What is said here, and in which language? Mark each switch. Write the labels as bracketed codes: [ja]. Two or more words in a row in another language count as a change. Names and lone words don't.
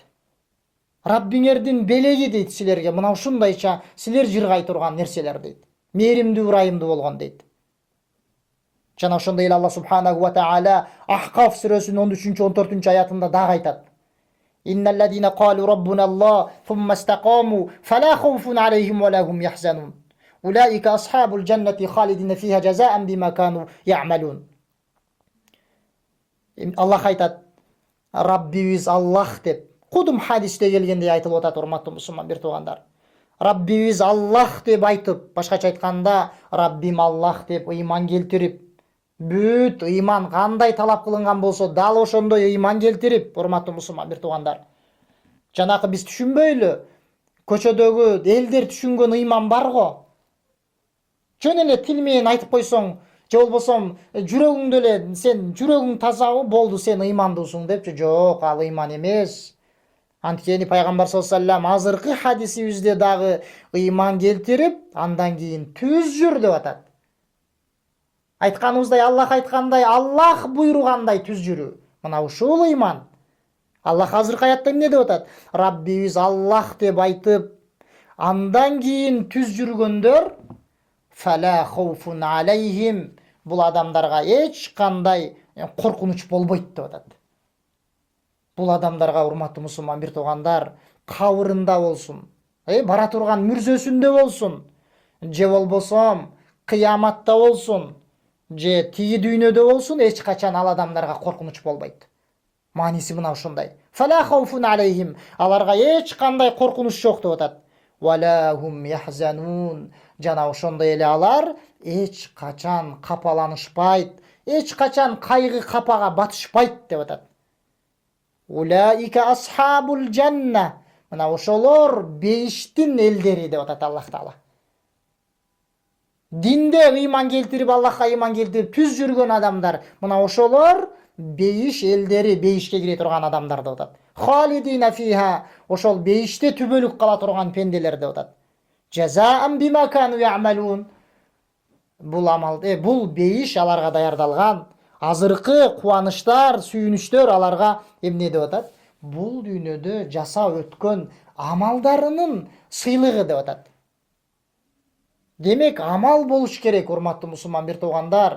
[ky] Раббиңердин белеги дейт силерге, мына ушундайча силер жыргай турган нерселер дейт. Мээримдүү, ырайымдуу болгон дейт. Жана ошондой эле [ar] الله سبحانه وتعالى [ky] Ахкаф сүрөсүнүн 13-14 аятында дагы айтат: [ar] إن الذين قالوا ربنا الله ثم استقاموا, فلا خوف عليهم ولا هم يحزنون. أولئك أصحاب الجنة خالدين فيها جزاء بما كانوا يعملون. [ky] Аллах айтат: Раббибиз Аллах деп. Кудум хадисте келгендей айтылып атат, урматтуу мусулман бир туугандар. Раббибиз Аллах деп айтып, башкача айтканда, Раббим Аллах деп ыйман келтирип, бүт ыйман кандай талап кылынган болсо, дал ошондой ыйман келтирип, урматтуу мусулман бир туугандар. Жанакы биз түшүнбөйлү, көчөдөгү элдер түшүнгөн ыйман бар го. Жөн эле тил менен айтып койсоң, же болбосо жүрөгүңдө эле сен жүрөгүң тазабы, болду сен ыймандуусуң депчи. Жок, ал ыйман эмес. Анткени пайгамбар [ar] صلى الله عليه وسلم [ky] азыркы хадисибизде дагы ыйман келтирип, андан кийин түз жүр деп атат. Айтканыбыздай, Аллах айткандай, Аллах буйругандай түз жүрүү. Мына ушул ыйман. Аллах азыркы аятта эмне деп атат? Раббибиз Аллах деп айтып, андан кийин түз жүргөндөр [ar] فلا خوف عليهم. [ky] Бул адамдарга эч кандай коркунуч болбойт деп атат. Бул адамдарга, урматтуу мусулман бир туугандар, кабырында болсун, бара турган мүрзөсүндө болсун, же болбосо кыяматта болсун, же тиги дүйнөдө болсун, эч качан ал адамдарга коркунуч болбойт. Мааниси мына ушундай. [ar] فلا خوف عليهم. [ky] Аларга эч кандай коркунуч жок деп атат. [ar] ولا هم يحزنون. [ky] Жана ошондой эле алар эч качан капаланышпайт, эч качан кайгы капага батышпайт деп атат. [ar] أولئك أصحاب الجنة. [ky] Мына ошолор бейиштин элдери деп атат [ar] الله تعالى. [ky] Динде ыйман келтирип, Аллахка ыйман келтирип түз жүргөн адамдар, мына ошолор бейиш элдери, бейишке кире турган адамдар деп атат. [ar] خالدين فيها. [ky] Ошол бейиште түбөлүк кала турган пенделер деп атат. [ar] جزاء بما كانوا يعملون. [ky] Бул бейиш аларга даярдалган. Азыркы кубанычтар, сүйүнүчтөр аларга эмне деп атат? Бул дүйнөдө жасап өткөн амалдарынын сыйлыгы деп атат. Демек, амал болуш керек, урматтуу мусулман бир туугандар.